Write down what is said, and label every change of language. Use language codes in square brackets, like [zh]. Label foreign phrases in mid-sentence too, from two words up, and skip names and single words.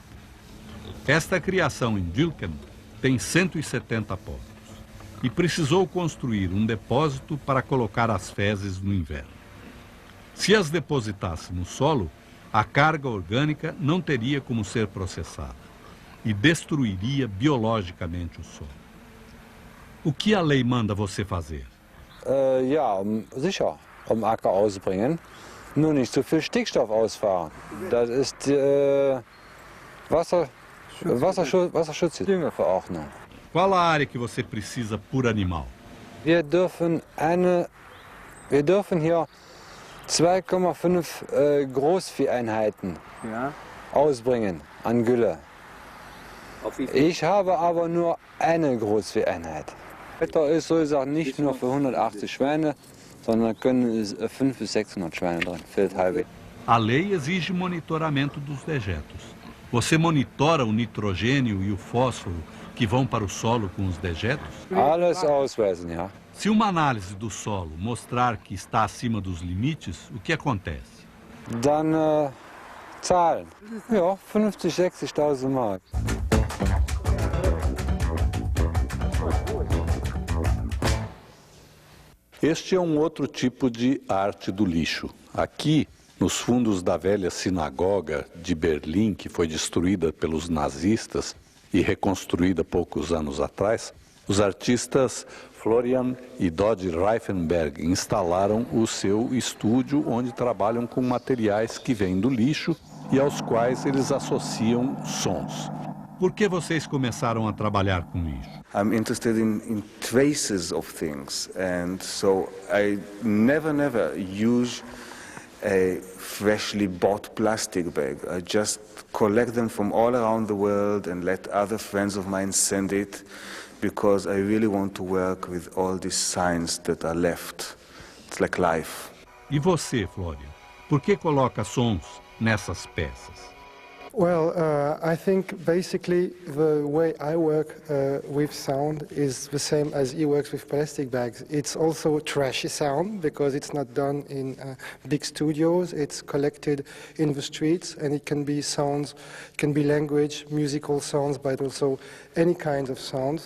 [pt] Esta criação em Dilken tem 170 porcos e precisou construir um depósito para colocar as fezes no inverno. Se as depositasse no solo, a carga orgânica não teria como ser processada e destruiria biologicamente o solo. O que a lei manda você fazer? [de] Ja, sicher, Acker ausbringen, nur nicht so viel Stickstoff ausfahren. Das ist Wasserschutzverordnung. [pt] Qual a área que você precisa por animal? [de] Wir dürfen hier 2,5 Großvieheinheiten ausbringen an Gülle. Ich habe aber nur eine Großvieheinheit. Wetter ist so gesagt nicht nur für 180 Schweine, sondern können 500 bis 600 Schweine drin, fehlt halbe. [pt] A lei exige monitoramento dos dejetos. Você monitora o nitrogênio e o fósforo que vão para o solo com os dejetos? [de] Alles ausweisen, ja. [pt] Se uma análise do solo mostrar que está acima dos limites, o que acontece? [de] Dann zahlen. Ja, 50.000, 60.000 Mark. [pt] Este é um outro tipo de arte do lixo. Aqui, nos fundos da velha sinagoga de Berlim, que foi destruída pelos nazistas e reconstruída poucos anos atrás, os artistas Florian e Dodge Reifenberg instalaram o seu estúdio, onde trabalham com materiais que vêm do lixo e aos quais eles associam sons. Por que vocês começaram a trabalhar com lixo? [en] I'm interested in traces of things, and so I never use a freshly bought plastic bag. I just collect them from all around the world and let other friends of mine send it, because I really want to work with all these signs that are left. It's like life. [pt] E você, Florian, por que coloca sons nessas peças? [en] Well, I think basically the way I work with sound is the same as he works with plastic bags. It's also trashy sound because it's not done in big studios. It's collected in the streets, and it can be sounds, it can be language, musical sounds, but also any kind of sounds.